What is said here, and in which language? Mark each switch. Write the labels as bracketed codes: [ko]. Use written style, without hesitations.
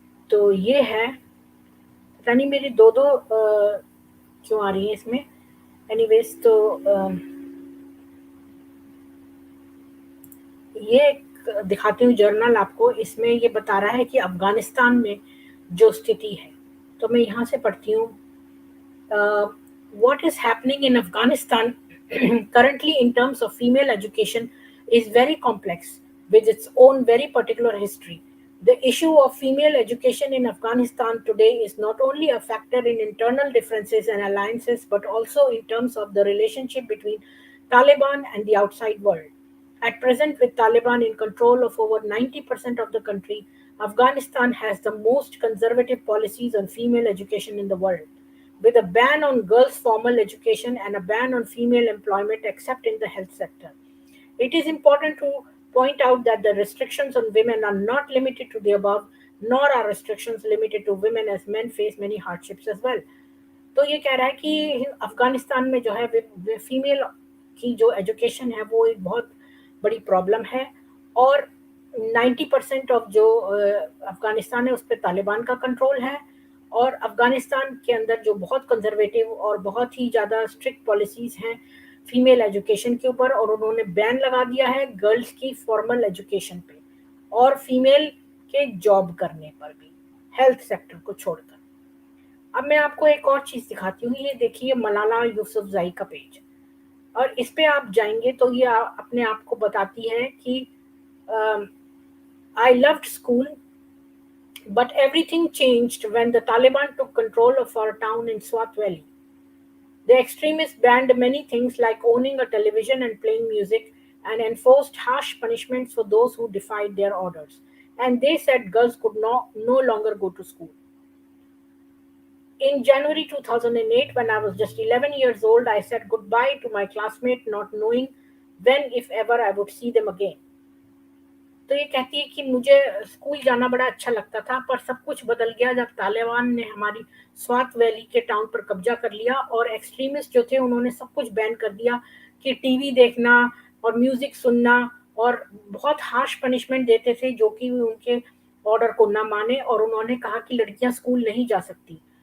[hi] तो ये है, पता नहीं मेरी दो दो क्यों आ रही है इसमें। एनीवेज, तो ये एक दिखाती हूँ जर्नल आपको। इसमें ये बता रहा है कि अफगानिस्तान में जो स्थिति है, तो मैं यहाँ से पढ़ती हूँ। [en] What is happening in Afghanistan currently in terms of female education is very complex, with its own very particular history. The issue of female education in Afghanistan today is not only a factor in internal differences and alliances, but also in terms of the relationship between Taliban and the outside world. At present, with Taliban in control of over 90% of the country, Afghanistan has the most conservative policies on female education in the world, with a ban on girls' formal education and a ban on female employment except in the health sector. It is important to point out that the restrictions on women are not limited to the above, nor are restrictions limited to women, as men face many hardships as well. [hi] तो ये कह रहा है कि अफगानिस्तान में जो है female की जो एजुकेशन है वो एक बहुत बड़ी प्रॉब्लम है, और 90% ऑफ जो अफगानिस्तान है उस पर तालिबान का कंट्रोल है, और अफगानिस्तान के अंदर जो बहुत कंजर्वेटिव और बहुत ही ज़्यादा स्ट्रिक्ट पॉलिसीज़ हैं फीमेल एजुकेशन के ऊपर, और उन्होंने बैन लगा दिया है गर्ल्स की फॉर्मल एजुकेशन पे और फीमेल के जॉब करने पर भी, हेल्थ सेक्टर को छोड़कर। अब मैं आपको एक और चीज़ दिखाती हूँ। ये देखिए मलाला यूसुफजई का पेज, और इस पे आप जाएंगे तो ये अपने आप को बताती है कि [en] I loved school but everything changed when the Taliban took control of our town in Swat Valley. The extremists banned many things like owning a television and playing music, and enforced harsh punishments for those who defied their orders. And they said girls could no longer go to school. In January 2008, when I was just 11 years old, I said goodbye to my classmate, not knowing when, if ever, I would see them again. [hi] तो ये कहती है कि मुझे school जाना बड़ा अच्छा लगता था, पर सब कुछ बदल गया जब तालिबान ने हमारी स्वात वैली के टाउन पर कब्जा कर लिया, और एक्सट्रीमिस्ट जो थे उन्होंने सब कुछ बैन कर दिया कि टीवी देखना और म्यूजिक सुनना, और बहुत हार्श पनिशमेंट देते थे जो कि उनके ऑर्डर को ना माने, और उन्होंने कहा कि लड़कियां स्कूल नहीं जा सकती।